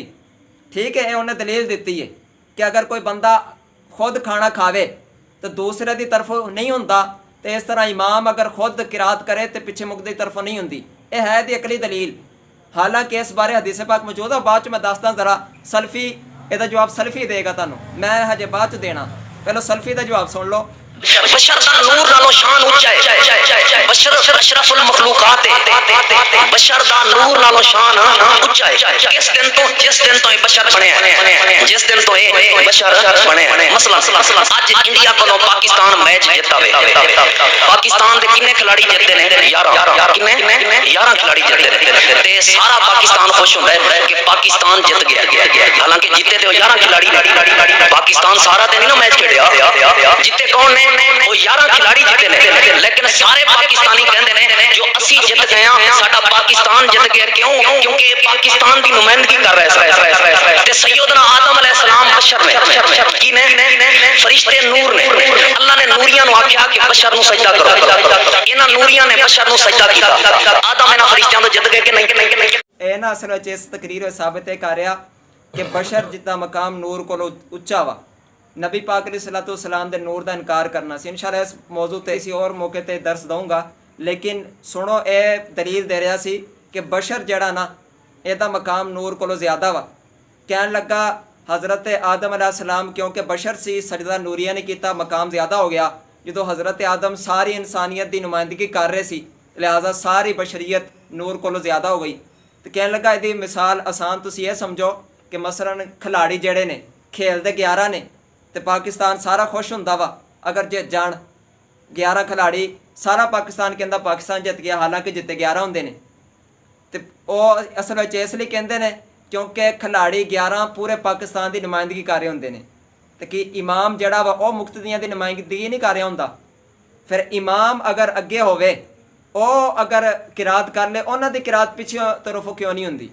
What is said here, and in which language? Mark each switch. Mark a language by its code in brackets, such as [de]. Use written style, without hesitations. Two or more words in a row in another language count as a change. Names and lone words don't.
[pa] ਠੀਕ ਹੈ, ਇਹ ਉਹਨੇ ਦਲੀਲ ਦਿੱਤੀ ਹੈ ਕਿ ਅਗਰ ਕੋਈ ਬੰਦਾ ਖੁਦ ਖਾਣਾ ਖਾਵੇ ਤਾਂ ਦੂਸਰੇ ਦੀ ਤਰਫੋਂ ਨਹੀਂ ਹੁੰਦਾ, ਤੇ ਇਸ ਤਰ੍ਹਾਂ ਇਮਾਮ ਅਗਰ ਖੁਦ ਕਿਰਾਤ ਕਰੇ ਤੇ ਪਿੱਛੇ ਮੁਕਤਦੀ ਤਰਫੋਂ ਨਹੀਂ ਹੁੰਦੀ। ਇਹ ਹੈ ਦੀ ਅਕਲੀ ਦਲੀਲ। ਹਾਲਾਂਕਿ ਇਸ ਬਾਰੇ ਹਦੀਸ ਪਾਕ ਮੌਜੂਦ ਆ, ਬਾਅਦ 'ਚ ਮੈਂ ਦੱਸਦਾ ਜ਼ਰਾ। ਸਲਫੀ ਇਹਦਾ ਜਵਾਬ ਸਲਫੀ ਦੇਗਾ ਤੁਹਾਨੂੰ, ਮੈਂ ਹਜੇ ਬਾਅਦ 'ਚ ਦੇਣਾ। ਪਹਿਲਾਂ ਸਲਫੀ ਦਾ ਜਵਾਬ ਸੁਣ ਲਓ। ਬਸ਼ਰ ਦਾ ਨੂਰ ਨਾਲੋਂ ਸ਼ਾਨ ਉੱਚਾ ਹੈ। ਬਸ਼ਰ ਅਸ਼ਰਫੁਲ ਮਖਲੂਕਾਤ ਹੈ। ਬਸ਼ਰ ਦਾ ਨੂਰ ਨਾਲੋਂ ਸ਼ਾਨ ਉੱਚਾ ਹੈ। ਜਿਸ ਦਿਨ ਤੋਂ ਬਸ਼ਰ ਬਣੇ ਹੈਂ, ਜਿਸ ਦਿਨ ਤੋਂ ਇਹ ਬਸ਼ਰ ਬਣੇ ਹੈਂ। ਮਸਲਾ ਅੱਜ ਇੰਡੀਆ ਕੋਲੋਂ ਪਾਕਿਸਤਾਨ ਮੈਚ ਜਿੱਤਾ ਵੇ, ਪਾਕਿਸਤਾਨ ਦੇ ਕਿੰਨੇ ਖਿਡਾਰੀ ਜਿੱਤਦੇ ਨੇ? 11 ਕਿੰਨੇ 11 ਖਿਡਾਰੀ ਜਿੱਤਦੇ ਨੇ ਤੇ ਸਾਰਾ ਪਾਕਿਸਤਾਨ ਖੁਸ਼ ਹੁੰਦਾ ਹੈ ਕਿ ਪਾਕਿਸਤਾਨ ਜਿੱਤ ਗਿਆ। ਹਾਲਾਂਕਿ ਜਿੱਤੇ ਤੇ 11 ਖਿਡਾਰੀ, ਪਾਕਿਸਤਾਨ ਸਾਰਾ ਦਿਨ ਨਹੀਂ ਨਾ ਮੈਚ ਖੇਡਿਆ। ਜਿੱਤੇ ਕੌਣ ਨੇ? ਉਹ 11 ਖਿਡਾਰੀ ਜਿੱਤੇ ਨੇ, ਲੇਕਿਨ ਸਾਰੇ ਪਾਕਿਸਤਾਨੀ ਕਹਿੰਦੇ ਹੈਂ ਜੋ ਅਸੀਂ ਜਿੱਤ ਗਏ ਹੈਂ, ਸਾਡਾ ਪਾਕਿਸਤਾਨ ਜਿੱਤ ਗਿਆ। [ur] کیوں? کیونکہ پاکستان کی نمائندگی کر رہے ہیں. [pa] ਤੇ ਸੱਯਦਨਾ ਆਦਮ ਅਲੈਹਿੱਸਲਾਮ ਬਸ਼ਰ ਨੇ ਕੀ ਨੇ ਫ਼ਰਿਸ਼ਤੇ ਨੂਰ ਨੇ। ਅੱਲਾਹ ਨੇ ਨੂਰੀਆਂ ਨੂੰ ਆਖਿਆ ਕਿ ਬਸ਼ਰ ਨੂੰ ਸਜਦਾ ਕਰੋ, ਇਨ੍ਹਾਂ ਨੂਰੀਆਂ ਨੇ ਬਸ਼ਰ ਨੂੰ ਸਜਦਾ ਕੀਤਾ। ਆਦਮ ਇਨ੍ਹਾਂ ਫ਼ਰਿਸ਼ਤਿਆਂ ਤੋਂ ਜਿੱਤ ਗਏ ਕਿ ਨਹੀਂ? ਇਹ ਨਾ ਅਸਲ ਵਿੱਚ ਇਸ ਤਕਰੀਰ ਵਿੱਚ ਸਾਬਤ ਇਹ ਕਰ ਰਿਹਾ ਕਿ ਬਸ਼ਰ ਜਿੱਦਾਂ ਮਕਾਮ ਨੂਰ ਕੋਲੋਂ ਉੱਚਾ ਵਾ। ਨਬੀ ਪਾਕ [ar] عليه الصلاة والسلام [pa] ਦੇ ਨੂਰ ਕਾ ਇਨਕਾਰ ਕਰਨਾ ਸੀ। ਇੰਸ਼ਾਅੱਲਾਹ ਇਸ ਮੌਜ਼ੂ ਤੇ ਕਿਸੀ ਔਰ ਮੌਕੇ ਤੇ ਦਰਸ ਦੂੰਗਾ, ਲੇਕਿਨ ਸੁਣੋ ਇਹ ਦਲੀਲ ਦੇ ਰਿਹਾ ਸੀ ਕਿ ਬਸ਼ਰ ਜਿਹੜਾ ਨਾ ਇਹਦਾ ਮਕਾਮ ਨੂਰ ਕੋਲੋਂ ਜ਼ਿਆਦਾ ਵਾ। ਕਹਿਣ ਲੱਗਾ ਹਜ਼ਰਤ ਆਦਮ ਅਲੈਹਿੱਸਲਾਮ ਕਿਉਂਕਿ ਬਸ਼ਰ ਸੀ, ਸਜਦਾ ਨੂਰੀਆ ਨੇ ਕੀਤਾ, ਮਕਾਮ ਜ਼ਿਆਦਾ ਹੋ ਗਿਆ। ਜੋ ਹਜ਼ਰਤ ਆਦਮ ਸਾਰੀ ਇਨਸਾਨੀਅਤ ਕੀ ਨੁਮਾਇੰਦਗੀ ਕਰ ਰਹੇ ਸੀ, ਲਿਹਾਜ਼ਾ ਸਾਰੀ ਬਸ਼ਰੀਅਤ ਨੂਰ ਕੋਲੋਂ ਜ਼ਿਆਦਾ ਹੋ ਗਈ। ਤੋ ਕਹਿਣ ਲੱਗਾ ਇਸਕੀ ਮਿਸਾਲ ਆਸਾਨ ਤੁਸੀਂ ਇਹ ਸਮਝੋ ਕਿ ਮਸਲਨ ਖਿਡਾਰੀ ਜਿਹੜੇ ਨੇ ਖੇਡਦੇ 11 ਨੇ ਤੋ ਪਾਕਿਸਤਾਨ ਸਾਰਾ ਖੁਸ਼ ਹੁੰਦਾ ਵਾ ਅਗਰ ਜਿੱਤ ਜਾਣ 11 ਖਿਡਾਰੀ, ਸਾਰਾ ਪਾਕਿਸਤਾਨ ਕਹਿੰਦਾ ਪਾਕਿਸਤਾਨ ਜਿੱਤ ਗਿਆ, ਹਾਲਾਂਕਿ ਜਿੱਤੇ 11 ਹੁੰਦੇ ਨੇ। तो ਉਹ ਅਸਲ ਵਿੱਚ ਇਸ ਲਈ ਕਹਿੰਦੇ ਨੇ ਕਿਉਂਕਿ ਖਿਲਾੜੀ 11 ਪੂਰੇ ਪਾਕਿਸਤਾਨ ਦੀ ਨੁਮਾਇੰਦਗੀ ਕਰ ਰਹੇ ਹੁੰਦੇ ਨੇ, ਤੇ ਕਿ ਇਮਾਮ ਜਿਹੜਾ ਵਾ ਉਹ ਮੁਕਤਦੀਆਂ ਦੀ ਨੁਮਾਇੰਦਗੀ ਨਹੀਂ ਕਰ ਰਿਹਾ ਹੁੰਦਾ। ਫਿਰ ਇਮਾਮ ਅਗਰ ਅੱਗੇ ਹੋਵੇ, ਉਹ ਅਗਰ ਕਿਰਾਤ ਕਰ ਲੇ, ਉਹਨਾਂ ਦੀ ਕਿਰਾਤ ਪਿੱਛੇ ਤਰਫੋਂ ਕਿਉਂ ਨਹੀਂ ਹੁੰਦੀ?